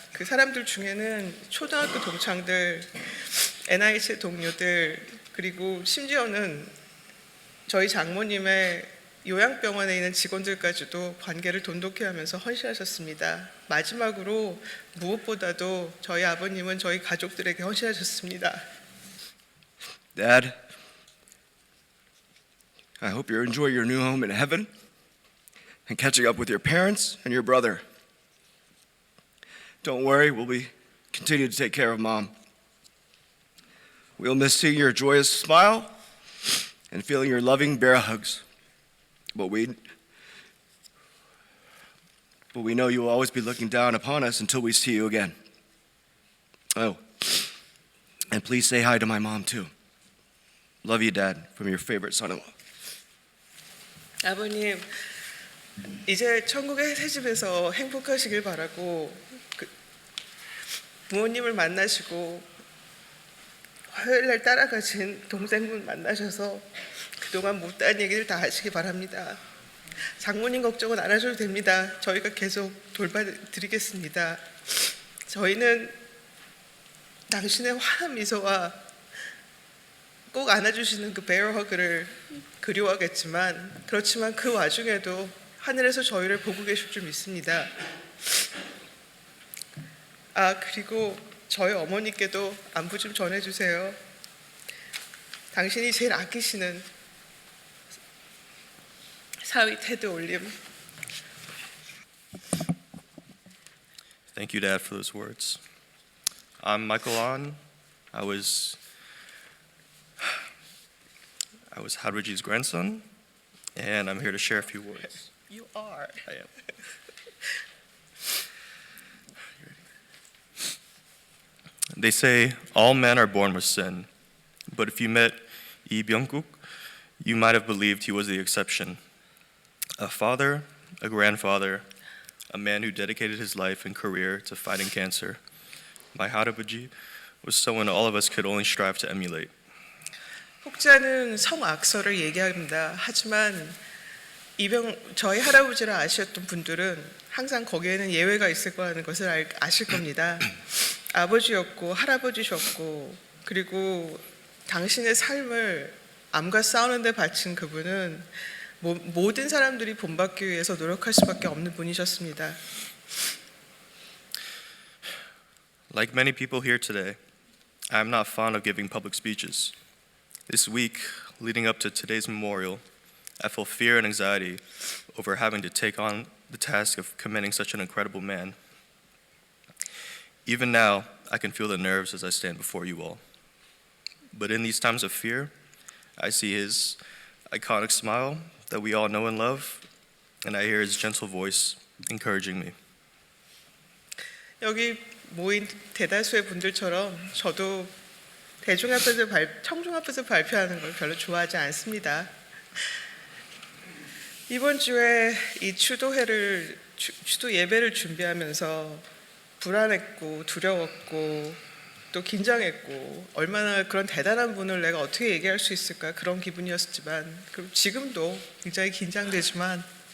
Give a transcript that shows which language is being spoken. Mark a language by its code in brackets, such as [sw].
[ko] 그 사람들 중에는 초등학교 동창들, NIH 동료들, 그리고 심지어는 저희 장모님의 요양병원에 있는 직원들까지도 관계를 돈독히 하면서 헌신하셨습니다. 마지막으로 무엇보다도 저희 아버님은 저희 가족들에게 헌신하셨습니다. [en] Dad, I hope you enjoy your new home in heaven and catching up with your parents and your brother. Don't worry, we'll continue to take care of Mom. We'll miss seeing your joyous smile and feeling your loving bear hugs. But we know you will always be looking down upon us until we see you again. Oh, and please say hi to my mom too. Love you, Dad, from your favorite son-in-law. [ko] 아버님, 이제 천국의 새 집에서 행복하시길 바라고 부모님을 만나시고 화요일날 따라가신 동생분 만나셔서 그동안 못다한 얘기를 다 하시기 바랍니다. 장모님 걱정은 안 하셔도 됩니다. 저희가 계속 돌봐드리겠습니다. 저희는 당신의 환한 미소와 꼭 안아주시는 그 베어 허그를 그리워하겠지만 그렇지만 그 와중에도 하늘에서 저희를 보고 계실 줄 믿습니다. 그리고 저희 어머니께도 안부 좀 전해주세요. 당신이 제일 아끼시는 사위 테드 올림. [en] Thank you, Dad, for those words. I'm Michael Ahn. I was Haruji's grandson, and I'm here to share a few words. You are. I am. They say all men are born with sin, but if you met Lee Byung-guk, you might have believed he was the exception. A father, a grandfather, a man who dedicated his life and career to fighting cancer. My 할아버지 was someone all of us could only strive to emulate. [ko] 혹자는 성악설을 얘기합니다. 하지만 저희 할아버지를 아셨던 분들은 항상 거기에는 예외가 있을 거라는 것을 아실 겁니다. 아버지였고 할아버지셨고 그리고 당신의 삶을 암과 싸우는 데 바친 그분은 모든 사람들이 본받기 위해서 노력할 수밖에 없는 분이셨습니다. [en] Like many people here today, I am not fond of giving public speeches. This week, leading up to today's memorial, I felt fear and anxiety over having to take on the task of commending such an incredible man. Even now, I can feel the nerves as I stand before you all. But in these times of fear, I see his iconic smile that we all know and love, and I hear his gentle voice encouraging me. [ko] 여기 모인 대다수의 분들처럼 저도 청중 앞에서 발표하는 걸 별로 좋아하지 않습니다. 이번 주에 이 추도 예배를 준비하면서 불안했고 두려웠고 또 긴장했고 얼마나 그런 대단한 분을 내가 어떻게 얘기할 수 있을까 그런 기분이었지만 그리고 지금도 굉장히 긴장되지만